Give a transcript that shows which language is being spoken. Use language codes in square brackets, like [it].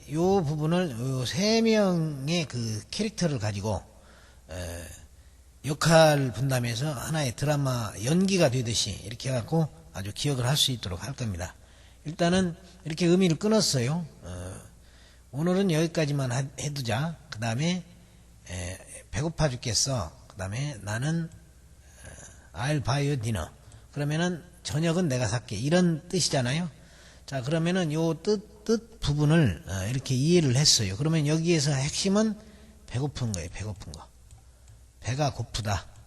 [ko] 요 부분을 요 3명의 그 캐릭터를 가지고 역할 분담해서 하나의 드라마 연기가 되듯이 이렇게 해갖고 아주 기억을 할 수 있도록 할 겁니다. 일단은 이렇게 의미를 끊었어요. 오늘은 여기까지만 해두자. 그 다음에 배고파 죽겠어. 그 다음에 나는 [en] I'll buy you dinner. [ko] 그러면은 저녁은 내가 살게, 이런 뜻이잖아요. 자, 그러면은 요 뜻 부분을 이렇게 이해를 했어요. 그러면 여기에서 핵심은 배고픈 거예요. 배고픈 거. 배가 고프다.